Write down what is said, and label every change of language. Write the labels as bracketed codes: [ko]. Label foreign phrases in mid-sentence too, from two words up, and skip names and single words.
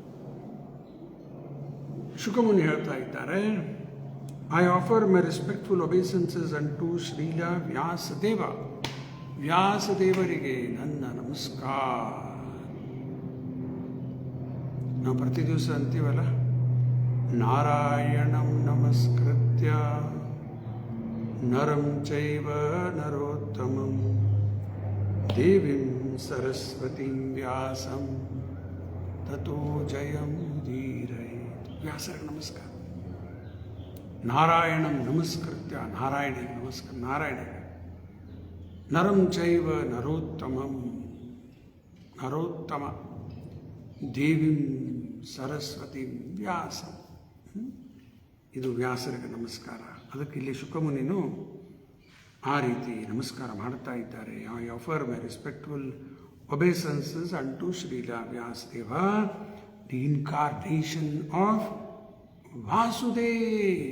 [kn] ಶುಕಮುನಿ ಹೇಳ್ತಾ ಇದ್ದಾರೆ, [en] I offer my respectful obeisances unto Srila Vyasadeva. [kn] ವ್ಯಾಸದೇವರಿಗೆ ನನ್ನ ನಮಸ್ಕಾರ. ನಾವು ಪ್ರತಿ ದಿವಸ ಅಂತೀವಲ್ಲ, [sa] ನಾರಾಯಣಂ ನಮಸ್ಕೃತ್ಯ ನರಂ ಚೈವ ನರೋತ್ತಮಂ ದೇವಿಂ ಸರಸ್ವತಿಂ ವ್ಯಾಸಂ ತಥೋ ಜಯಂ ಉದೀರಯೇತ್. [kn] ವ್ಯಾಸರಿಗೆ ನಮಸ್ಕಾರ. [sa] ನಾರಾಯಣಂ ನಮಸ್ಕೃತ್ಯ, [kn] ನಾರಾಯಣಿಗೆ ನಮಸ್ಕಾರ, ನಾರಾಯಣಿಗೆ. [sa] ನರಂ ಚೈವ ನರೋತ್ತಮಂ, ನರೋತ್ತಮ ದೇವಿಂ ಸರಸ್ವತಿ ವ್ಯಾಸಂ. [kn] ಇದು ವ್ಯಾಸರಿಗೆ ನಮಸ್ಕಾರ. ಅದಕ್ಕೆ ಇಲ್ಲಿ ಶುಕಮುನಿನು ಆ ರೀತಿ ನಮಸ್ಕಾರ ಮಾಡ್ತಾ ಇದ್ದಾರೆ. [en] I offer my respectful obeisances unto Srila Vyasadeva, the incarnation of Vasudev.